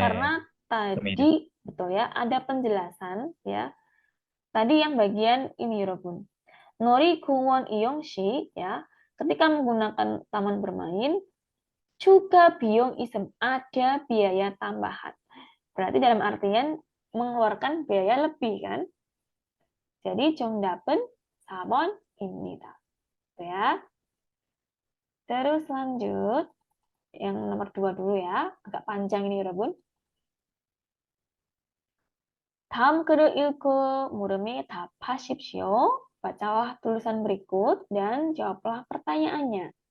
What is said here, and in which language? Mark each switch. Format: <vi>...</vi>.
<id>karena tadi betul ya, ada penjelasan ya. Tadi yang bagian ini, Yorobun.</id> <ko>놀이공원 이용 시</ko> <id>ya, ketika menggunakan taman bermain juga biong isem, ada biaya tambahan. Berarti dalam artian mengeluarkan biaya lebih kan?</id> <ko>Jadi 정답은 4번입니다.</ko> <id>Ya. Terus lanjut yang nomor 2 dulu ya, agak panjang ini 여러분.</id> <ko>다음 글을 읽고 물음에 답하십시오.</ko> <id>Bacalah tulisan berikut dan jawablah pertanyaannya.</id>